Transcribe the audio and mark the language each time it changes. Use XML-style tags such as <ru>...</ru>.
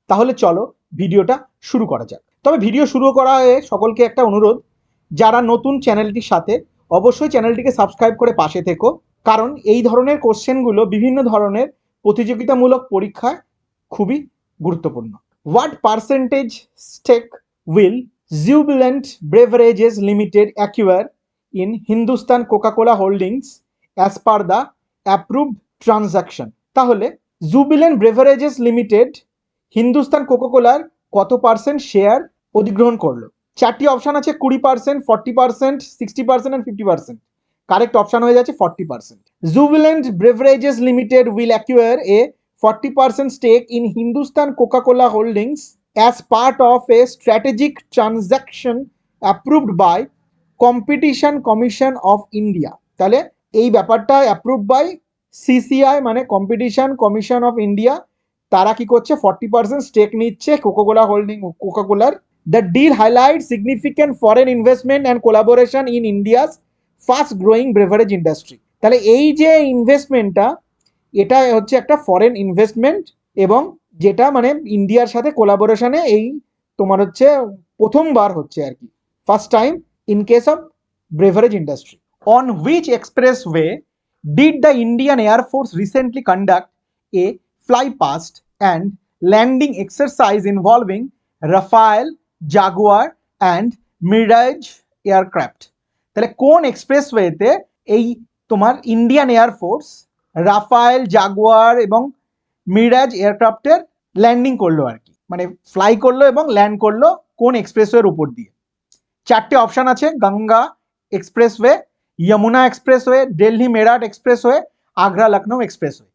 <bn>তাহলে চলো ভিডিওটা শুরু করা যাক। তবে ভিডিও শুরু করার আগে সকলকে একটা অনুরোধ, যারা নতুন চ্যানেলটির সাথে অবশ্যই চ্যানেলটিকে সাবস্ক্রাইব করে পাশে থেকো, কারণ এই ধরনের কোশ্চেনগুলো বিভিন্ন ধরনের প্রতিযোগিতামূলক পরীক্ষায় খুবই গুরুত্বপূর্ণ।</bn> <en>What percentage stake will Jubilant Beverages Limited acquire in Hindustan Coca-Cola Holdings as per the approved transaction?</en> <bn>তাহলে জুবিল্যান্ট ব্রেভারেজেস লিমিটেড হিন্দুস্তান কোকাকোলার কত পার্সেন্ট শেয়ার অধিগ্রহণ করলো? চারটি অপশন আছে, 20%, 40%, 60% and 50%। কারেক্ট অপশন হয়ে যাচ্ছে 40%।</bn> <en>Jubilant Beverages Limited will acquire a 40% stake in Hindustan Coca-Cola Holdings as part of a strategic transaction approved by Competition Commission of India.</en> <bn>তাহলে এই ব্যাপারটা অ্যাপ্রুভ বাই সিসিআই মানে কম্পিটিশন কমিশন অফ ইন্ডিয়া। তারা কি করছে? 40% stake নিচ্ছে Coca Cola holding কোকাকোলার।</bn> <en>The deal highlight significant foreign investment and collaboration in India's fast growing beverage industry.</en> <bn>তাহলে এই যে ইনভেস্টমেন্টটা, এটা হচ্ছে একটা ফরেন ইনভেস্টমেন্ট এবং যেটা মানে ইন্ডিয়ার সাথে কোলাবোরেশনে এই তোমার হচ্ছে প্রথমবার হচ্ছে আর কি,</bn> <en>First time in case of beverage industry. On which expressway did the Indian Air Force recently conduct a flypast and landing exercise involving Rafale, Jaguar and Mirage aircraft?</en> <bn>তাহলে কোন এক্সপ্রেসওয়েতে এই তোমার Indian air force Rafael, Jaguar এবং Miraj এয়ারক্রাফটের landing করলো আর কি, মানে fly করলো এবং ল্যান্ড করলো কোন এক্সপ্রেসওয়ের উপর দিয়ে? চারটে অপশন আছে, Ganga expressway, Jamuna expressway, Delhi Meerut expressway, Agra Lucknow expressway.</bn>